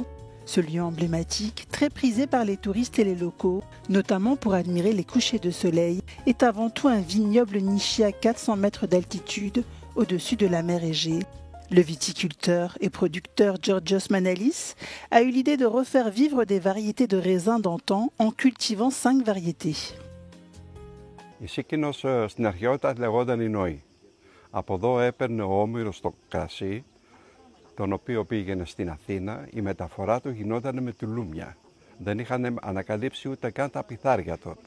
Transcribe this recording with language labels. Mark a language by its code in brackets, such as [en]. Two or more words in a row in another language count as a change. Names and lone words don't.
[fr] Ce lieu emblématique, très prisé par les touristes et les locaux, notamment pour admirer les couchers de soleil, est avant tout un vignoble niché à 400 mètres d'altitude au-dessus de la mer Égée. Le viticulteur et producteur Georgios Manalis a eu l'idée de refaire vivre des variétés de raisins d'antan en cultivant 5 variétés. [el] Η Σίκινος στην αρχαιότητα λεγόταν η Νόη. Από εδώ έπαιρνε ο Όμηρος το κρασί, τον οποίο πήγαινε στην Αθήνα. Η μεταφορά του γινόταν με τουλούμια. Δεν είχαν ανακαλύψει ούτε καν τα πιθάρια τότε.